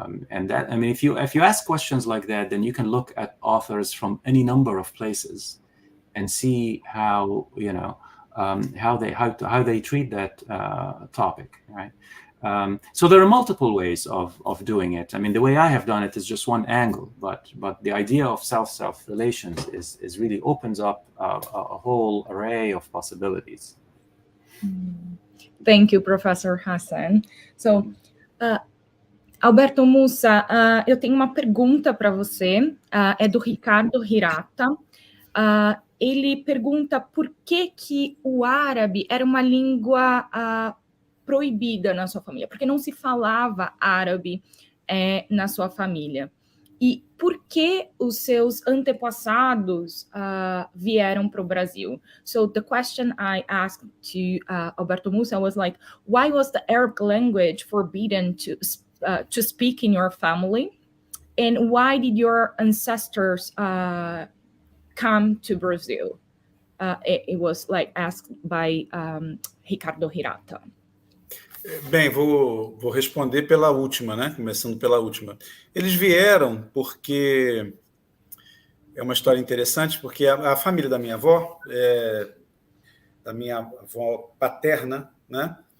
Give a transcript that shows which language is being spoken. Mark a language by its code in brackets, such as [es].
[en] And that, I mean, if you ask questions like that, then you can look at authors from any number of places and see how how they treat that topic, right? So there are multiple ways of doing it. I mean, the way I have done it is just one angle, but the idea of self relations is really opens up a whole array of possibilities. Thank you, Professor Hassan. [pt] So, Alberto Mussa, eu tenho uma pergunta para você, é do Ricardo Hirata. Ele pergunta por que o árabe era uma língua proibida na sua família, porque não se falava árabe na sua família. E por que os seus antepassados vieram para o Brasil? [en] So the question I asked to Alberto Mussa was like, why was the Arabic language forbidden to speak in your family? And why did your ancestors come to Brazil? It was like asked by Ricardo Hirata. [pt] Bem, vou responder pela última, né? Começando pela última. Eles vieram porque é uma história interessante, porque a família da minha avó, da minha avó paterna, né?